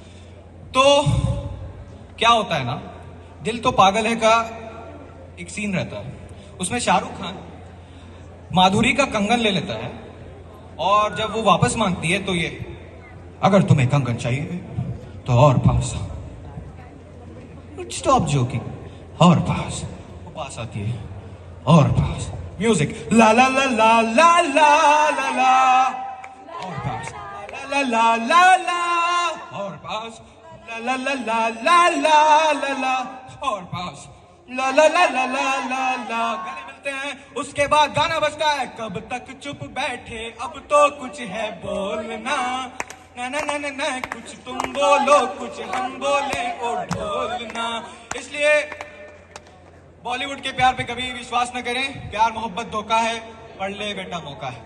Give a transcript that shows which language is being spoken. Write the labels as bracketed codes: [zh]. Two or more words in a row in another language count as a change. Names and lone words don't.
[hi] तो क्या होता है ना, दिल तो पागल है का एक सीन रहता है, उसमें शाहरुख खान माधुरी का कंगन ले लेता है, और जब वो वापस मांगती है तो ये, अगर तुम्हें कंगन चाहिए तो और पास, [en] stop joking, [hi] और पास। वो पास आती है, और पास, म्यूजिक, ला ला ला ला ला ला ला ला, और पास, ला ला ला ला, और पास, ला ला ला ला ला ला ला ला, और पास, ला ला ला ला ला ला ला। गले मिलते हैं, उसके बाद गाना बजता है, कब तक चुप बैठे अब तो कुछ है बोलना, ना ना ना ना ना, कुछ तुम बोलो कुछ हम बोले, ओ ढोलना। इसलिए बॉलीवुड के प्यार पे कभी विश्वास न करें, प्यार मोहब्बत धोखा है, पढ़ ले बेटा मौका है।